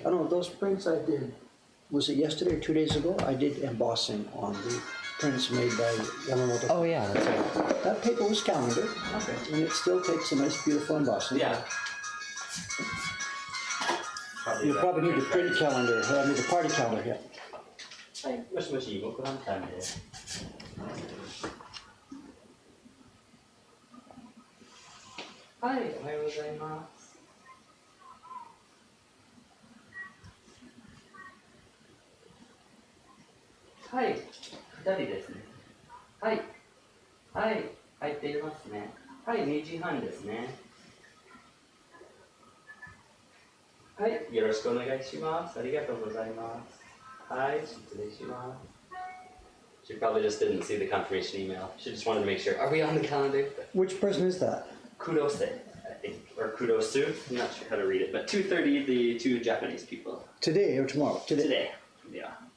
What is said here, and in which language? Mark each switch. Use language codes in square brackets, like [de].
[en] I don't know, those prints I did, was it yesterday or 2 days ago? I did embossing on the prints made by Yamamoto. Oh yeah, that's right. That paper was calendared, Okay. and it still takes a nice, beautiful embossing. Yeah. You probably need the print calendar, I mean the party calendar here. [ja] はい、もしもし、僕のタイムです。はい、おはようございます。はい、2人ですね。はい、はい、入っていますね。はい、2時半ですね。はい、よろしくお願いします。ありがとうございます。はい、失礼します。 [en] She probably just didn't see the confirmation email. She just wanted to make sure. Are we on the calendar? Which person is that? Kudose, I think, or Kudosu. I'm not sure how to read it, but 2:30, the two Japanese people. Today or tomorrow? Today, yeah.